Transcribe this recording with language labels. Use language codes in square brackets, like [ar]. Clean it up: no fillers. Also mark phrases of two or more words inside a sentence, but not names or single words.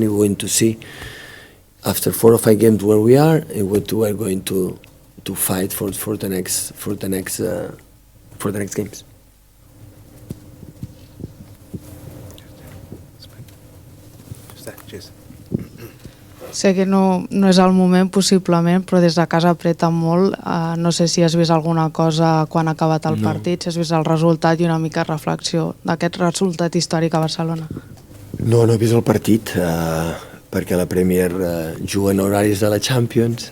[en] We're going to see after 4 or 5 games where we are, and what we are going to fight for the next games. Cheers. [ca] Sé que no és el moment, possiblement, però des de casa apreta molt. No sé si has vist alguna cosa quan ha acabat el partit, si has vist el resultat i una mica reflexió d'aquest resultat històric a Barcelona. No he vist el partit, perquè la Premier juga en horaris de la Champions.